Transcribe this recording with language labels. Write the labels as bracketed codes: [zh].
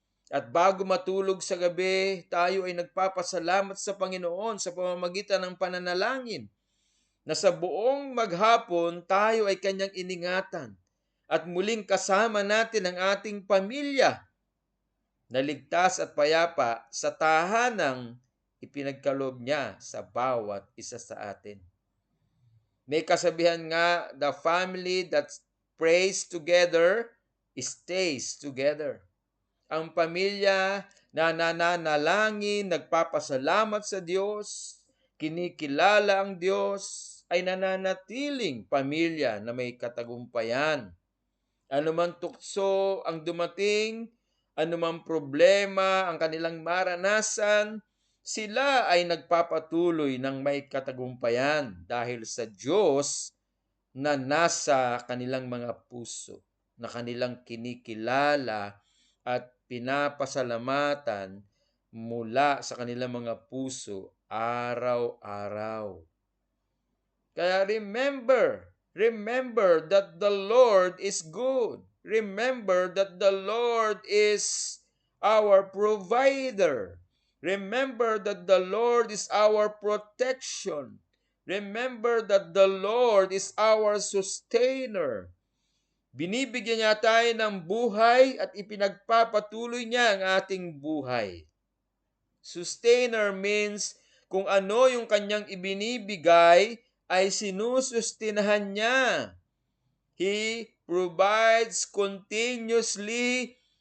[tl] At bago matulog sa gabi, tayo ay nagpapasalamat sa Panginoon sa pamamagitan ng pananalangin na sa buong maghapon tayo ay Kanyang iningatan at muling kasama natin ang ating pamilya na ligtas at payapa sa tahanang ipinagkaloob niya sa bawat isa sa atin. May kasabihan nga, [en] the family that prays together stays together. [tl] Ang pamilya na nananalangin, nagpapasalamat sa Diyos, kinikilala ang Diyos, ay nananatiling pamilya na may katagumpayan. Anumang tukso ang dumating, anumang problema ang kanilang maranasan, sila ay nagpapatuloy ng may katagumpayan dahil sa Diyos na nasa kanilang mga puso, na kanilang kinikilala at pinapasalamatan mula sa kanilang mga puso araw-araw. [en] Kaya remember that the Lord is good. Remember that the Lord is our provider. Remember that the Lord is our protection. Remember that the Lord is our sustainer. [tl] Binibigyan niya tayo ng buhay at ipinagpapatuloy niya ang ating buhay. [en] Sustainer means [tl] kung ano yung kanyang ibinibigay ay sinusustinahan niya. [en] He provides continuously.